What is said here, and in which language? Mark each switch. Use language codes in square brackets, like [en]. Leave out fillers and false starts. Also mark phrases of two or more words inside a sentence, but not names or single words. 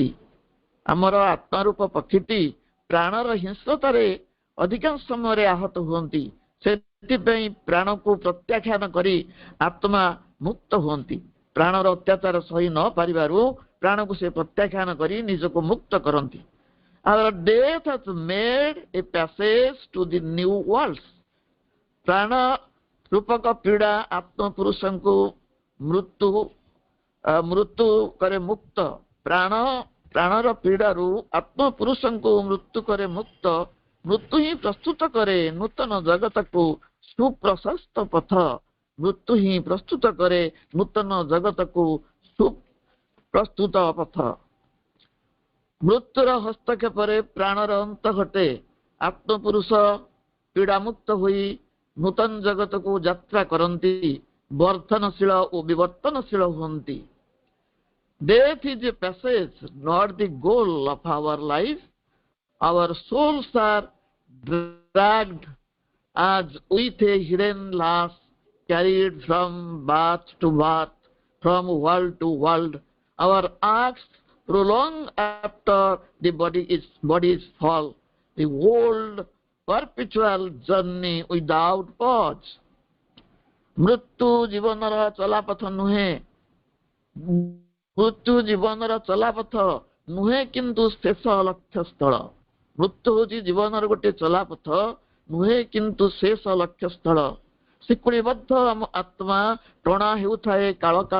[or] ଆମର ଆତ୍ମା ରୂପ ପକ୍ଷୀଟି ପ୍ରାଣର ହିଂସ୍ରତାରେ ଅଧିକାଂଶ ସମୟରେ ଆହତ ହୁଅନ୍ତି। ସେଥିପାଇଁ ପ୍ରାଣକୁ ପ୍ରତ୍ୟାଖ୍ୟାନ କରି ଆତ୍ମା ମୁକ୍ତ ହୁଅନ୍ତି। ପ୍ରାଣର ଅତ୍ୟାଚାର ସହି ନ ପାରିବାରୁ ପ୍ରାଣକୁ ସେ ପ୍ରତ୍ୟାଖ୍ୟାନ କରି ନିଜକୁ ମୁକ୍ତ କରନ୍ତି। [en] Our death has made a passage to the new worlds. [or] ପ୍ରାଣ ରୂପକ ପୀଡ଼ା ଆତ୍ମପୁରୁଷଙ୍କୁ ମୃତ୍ୟୁ କରେ ମୁକ୍ତ। ପ୍ରାଣର ପୀଡ଼ାରୁ ଆତ୍ମପୁରୁଷଙ୍କୁ ମୃତ୍ୟୁ କରେ ମୁକ୍ତ। ମୃତ୍ୟୁ ହିଁ ପ୍ରସ୍ତୁତ କରେ ନୂତନ ଜଗତକୁ ସୁପ୍ରଶସ୍ତ ପଥ। ମୃତ୍ୟୁ ହିଁ ପ୍ରସ୍ତୁତ କରେ ନୂତନ ଜଗତକୁ ସୁପ୍ରସ୍ତୁତ ପଥ। ମୃତ୍ୟୁର ହସ୍ତକ୍ଷେପରେ ପ୍ରାଣର ଅନ୍ତ ଘଟେ। ଆତ୍ମପୁରୁଷ ପୀଡ଼ାମୁକ୍ତ ହୋଇ ନୂତନ ଜଗତକୁ ଯାତ୍ରା କରନ୍ତି, ବର୍ଦ୍ଧନଶୀଳ ଓ ବିବର୍ତ୍ତନଶୀଳ ହୁଅନ୍ତି। [en] Death is a passage, not the goal of our life. Our souls are dragged as with a hidden lash, carried from birth to birth, from world to world. Our acts prolong after the body's fall, the old perpetual journey without pause. [or] ମୃତ୍ୟୁ ଜୀବନର ଚଲାପଥ ନୁହେଁ, ମୃତ୍ୟୁ ଜୀବନର ଚଲାପଥ ନୁହେଁ କିନ୍ତୁ ଶେଷ ଲକ୍ଷ୍ୟସ୍ଥଳ। ମୃତ୍ୟୁ ହେଉଛି ଜୀବନର ଗୋଟେ ଚଲାପଥ, ନୁହେଁ କିନ୍ତୁ ଶେଷ ଲକ୍ଷ୍ୟସ୍ଥଳ। ଶିକୁଳିବଦ୍ଧ ଆମ ଆତ୍ମା ଟଣା ହେଉଥାଏ କାଳ କାଳ।